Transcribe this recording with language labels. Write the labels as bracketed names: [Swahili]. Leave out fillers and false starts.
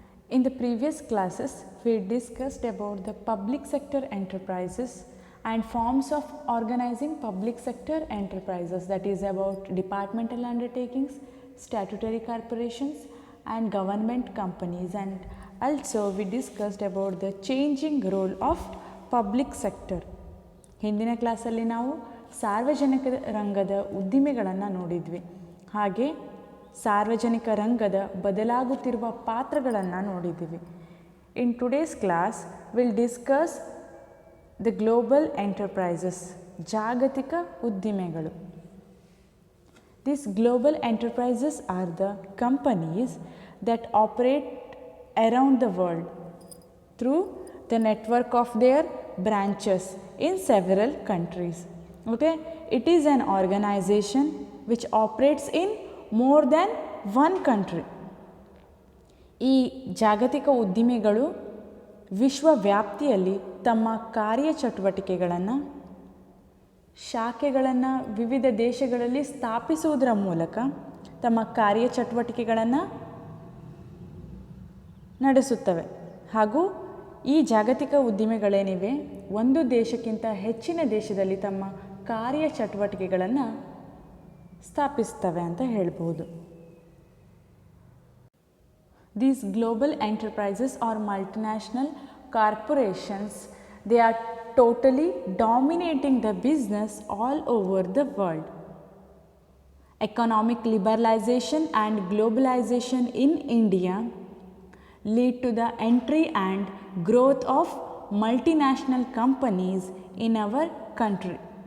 [English] In the previous classes, we discussed about the public sector enterprises and forms of organizing public sector enterprises, that is about departmental undertakings, statutory corporations and government companies, and also we discussed about the changing role of public sector. [Kannada] ಹಿಂದಿನ ಕ್ಲಾಸಲ್ಲಿ ನಾವು ಸಾರ್ವಜನಿಕ ರಂಗದ ಉದ್ದಿಮೆಗಳನ್ನು ನೋಡಿದ್ವಿ. ಹಾಗೆ ಸಾರ್ವಜನಿಕ ರಂಗದ ಬದಲಾಗುತ್ತಿರುವ ಪಾತ್ರಗಳನ್ನು ನೋಡಿದ್ದೀವಿ. [English] in today's class will discuss the global enterprises, [Kannada] ಜಾಗತಿಕ ಉದ್ದಿಮೆಗಳು. [English] These global enterprises are the companies that operate around the world through the network of their branches in several countries. Okay, it is an organization which operates in more than one country. [Kannada] ಈ ಜಾಗತಿಕ ಉದ್ದಿಮೆಗಳು ವಿಶ್ವವ್ಯಾಪ್ತಿಯಲ್ಲಿ ತಮ್ಮ ಕಾರ್ಯಚಟುವಟಿಕೆಗಳನ್ನು ಶಾಖೆಗಳನ್ನು ವಿವಿಧ ದೇಶಗಳಲ್ಲಿ ಸ್ಥಾಪಿಸುವುದರ ಮೂಲಕ ತಮ್ಮ ಕಾರ್ಯಚಟುವಟಿಕೆಗಳನ್ನು ನಡೆಸುತ್ತವೆ. ಹಾಗೂ ಈ ಜಾಗತಿಕ ಉದ್ದಿಮೆಗಳೇನಿವೆ ಒಂದು ದೇಶಕ್ಕಿಂತ ಹೆಚ್ಚಿನ ದೇಶದಲ್ಲಿ ತಮ್ಮ ಕಾರ್ಯಚಟುವಟಿಕೆಗಳನ್ನು ಸ್ಥಾಪಿಸ್ತವೆ ಅಂತ ಹೇಳ್ಬೋದು. [English] These global enterprises or multinational corporations, they are totally dominating the business all over the world. Economic liberalization and globalization in India lead to the entry and growth of multinational companies in our country.